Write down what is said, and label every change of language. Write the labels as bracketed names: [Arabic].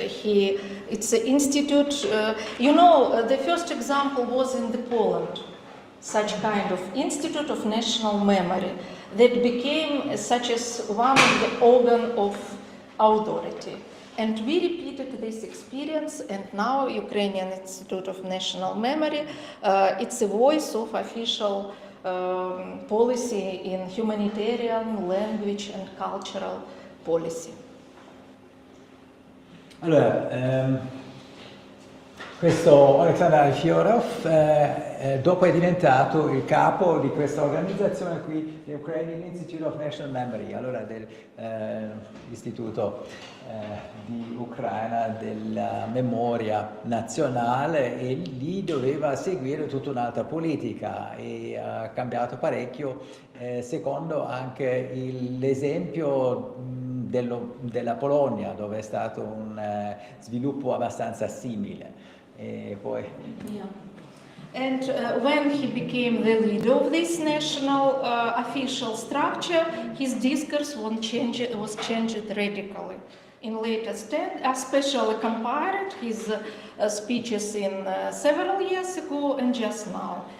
[English] It's an institute. The first example was in Poland, such kind of Institute of National Memory that became such as one of the organ of authority. And we repeated this experience, and now Ukrainian Institute of National Memory, it's a voice of official policy in humanitarian, language and cultural policy. [Italian] Allora, questo Alexander Alfyorov dopo è diventato il capo di questa organizzazione qui, [English] the Ukrainian Institute of National Memory, [Italian] allora dell'istituto di Ucraina della memoria nazionale, e lì doveva seguire tutta un'altra politica e ha cambiato parecchio secondo anche l'esempio della Polonia, dove è stato un sviluppo abbastanza simile. E poi... [English] Yeah. And when he became the leader of this national official structure, his discourse was changed radically. In latest, especially compared his speeches in several years ago and just now.